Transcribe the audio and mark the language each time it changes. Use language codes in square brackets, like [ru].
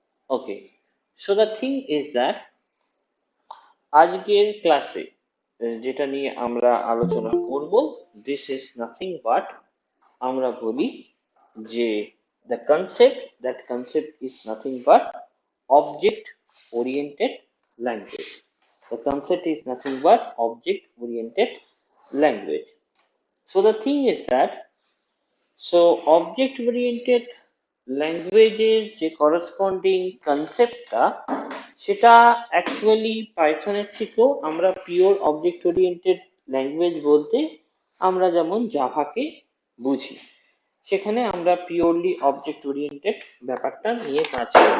[en] okay, so the thing is that [bn] আজকের ক্লাসে যেটা নিয়ে আমরা আলোচনা করব, [en] this is nothing but, [bn] আমরা বলি যে [en] The concept is nothing but object oriented language. The concept is nothing but object oriented language. So the thing is that, [bn] object oriented ল্যাঙ্গুয়েজের যে করসপন্ডিং কনসেপ্টটা, সেটা অ্যাকচুয়ালি পাইথনের থেকেও আমরা পিওর অবজেক্ট ওরিয়েন্টেড ল্যাঙ্গুয়েজ বলতে আমরা যেমন জাভাকে বুঝি, সেখানে আমরা পিওরলি অবজেক্ট ওরিয়েন্টেড ব্যাপারটা নিয়ে কাজ করি।